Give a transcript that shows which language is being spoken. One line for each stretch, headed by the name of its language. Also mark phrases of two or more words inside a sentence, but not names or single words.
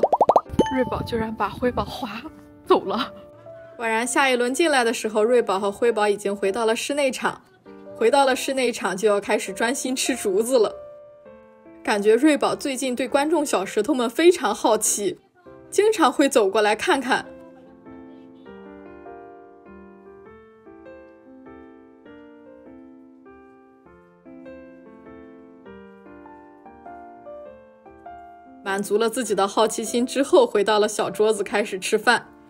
Chinese: 瑞寶居然把灰寶劃走了。果然下一輪進來的時候，瑞寶和灰寶已經回到了室內場。回到了室內場就要開始專心吃竹子了。感覺瑞寶最近對觀众小石頭們非常好奇，經常會走過來看看。滿足了自己的好奇心之後，回到了小桌子開始吃飯。